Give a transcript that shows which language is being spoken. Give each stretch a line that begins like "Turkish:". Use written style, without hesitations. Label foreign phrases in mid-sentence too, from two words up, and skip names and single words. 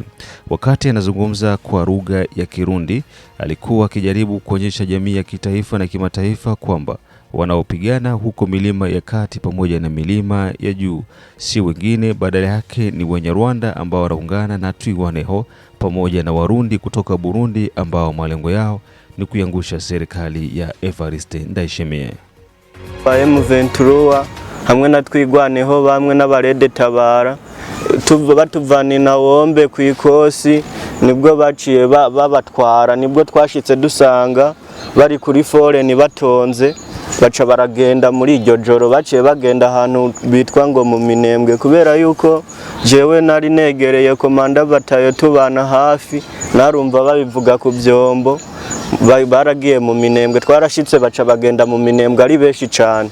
Swahili: Wakati anazungumza kwa lugha ya Kirundi, alikuwa akijaribu kuonyesha jamii ya kitaifa na kimataifa kwamba wanaopigana huko milima ya kati pamoja na milima ya juu si wengine, badala yake ni Wanyarwanda ambao wanaungana na Twirwaneho pamoja na Warundi kutoka Burundi ambao malengo yao ni kuiangusha serikali ya Evariste Ndayishimiye.
Rundi: M23 hamwe na Twirwaneho bamwe n'abarede Tabara batuvana na wombe ku ikosi, nibwo baciye babatwara, nibwo twashitse dusanga bari kuri foreni batonze, baca baragenda muri iryo joro, baciye bagenda ahantu bitwa ngo mu Minembwe, kubera yuko jewe nari negereye komanda batayo tubana hafi, narumva babivuga ku byombo, baragiye mu Minembwe, twarashitse baca bagenda mu Minembwe ari benshi cyane.